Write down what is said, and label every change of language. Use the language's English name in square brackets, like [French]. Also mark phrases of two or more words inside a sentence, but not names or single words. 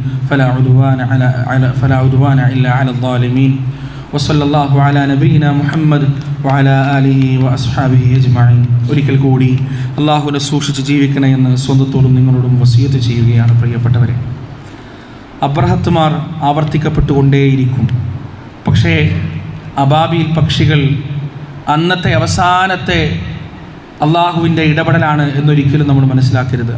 [Arabic] فلا عدوان إلا على الظالمين وصلى الله على نبينا محمد وعلى آله وأصحابه أجمعين. [Malayalam] ഒരിക്കൽ കൂടി അള്ളാഹുവിനെ സൂക്ഷിച്ച് ജീവിക്കണമെന്ന് സ്വന്തത്തോടും നിങ്ങളോടും വസിയത്ത് ചെയ്യുകയാണ് പ്രിയപ്പെട്ടവരെ. അബ്രഹത്തുമാർ ആവർത്തിക്കപ്പെട്ടുകൊണ്ടേയിരിക്കും. പക്ഷേ അബാബീൽ പക്ഷികൾ അന്നത്തെ അവസാനത്തെ അള്ളാഹുവിൻ്റെ ഇടപെടലാണ് എന്നൊരിക്കലും നമ്മൾ മനസ്സിലാക്കരുത്.